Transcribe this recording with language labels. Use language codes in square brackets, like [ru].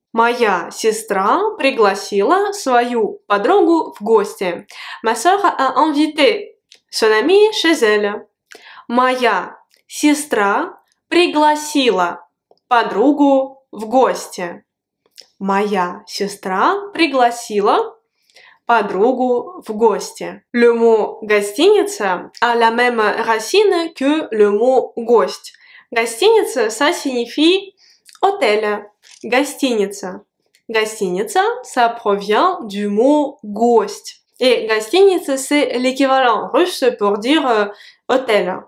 [ru] Моя сестра пригласила свою подругу в гости. [fr] Ma sœur a invité son amie chez elle. [ru] Моя сестра пригласила подругу в гости. Моя сестра пригласила подругу в гости. [fr] Le mot гостиница a la même racine que le mot гость. Гостиница, ça signifie hôtel. [ru] Гостиница. [fr] Гостиница, ça provient du mot гость. Et гостиница, c'est l'équivalent russe pour dire hôtel.